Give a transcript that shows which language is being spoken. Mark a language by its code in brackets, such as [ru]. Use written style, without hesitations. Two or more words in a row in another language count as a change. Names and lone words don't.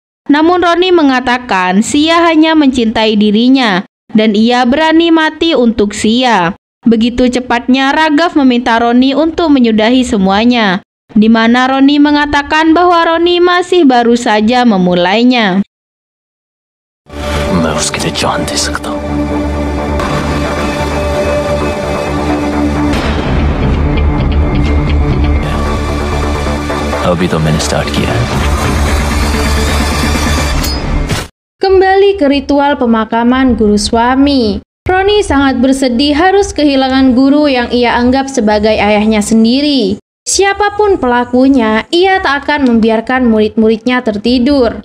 [id] Namun Roni mengatakan Sia hanya mencintai dirinya dan ia berani mati untuk Sia. Begitu cepatnya Raghav meminta Ronnie untuk menyudahi semuanya, di mana Ronnie mengatakan bahwa Ronnie masih baru saja memulainya. [hi] मैं उसके लिए जान दे सकता हूँ। अभी तो मैंने स्टार्ट किया है। [id] Kembali ke ritual pemakaman guru suami. Ronnie sangat bersedih harus kehilangan guru yang ia anggap sebagai ayahnya sendiri. Siapapun pelakunya, ia tak akan membiarkan murid-muridnya tertidur.